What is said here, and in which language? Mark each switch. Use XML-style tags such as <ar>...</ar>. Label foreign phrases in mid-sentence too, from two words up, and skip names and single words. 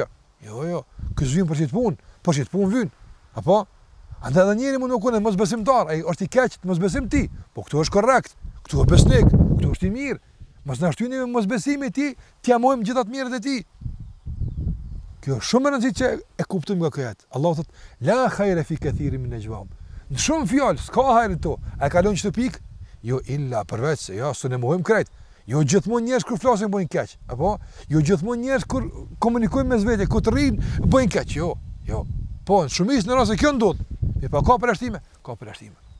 <sq>Jo, ky zvyn për çit punë, po çit punë vyn. Apo andaj edhe njëri mund të qenë mosbesimtar, ai është i keq të mosbesim ti. Po këtu është korrekt, këtu është besnik, këtu është i mirë. Mos na shtyni me mosbesimin e ti, ti amojmë gjithë ato mirët e ti. Kjo shumë e rëndësishme që e kuptojmë nga kjo ajet. Allahu thotë:</sq> <ar>"لا خير في كثير من نجواهم."</ar> <sq>Në shumë fjalë s'ka hajër to. A kalon çdo pikë? Jo illa përveç se ja s'u ne mohojmë krejt. Jo gjithmonë njerëz kur flasin bëjnë keq, apo jo gjithmonë njerëz kur komunikojnë mes vetë, kur të rrin bëjnë keq. Jo. Po, shumica në rase kjo ndodh. Mi pa ka përjashtime, ka përjashtime.</sq>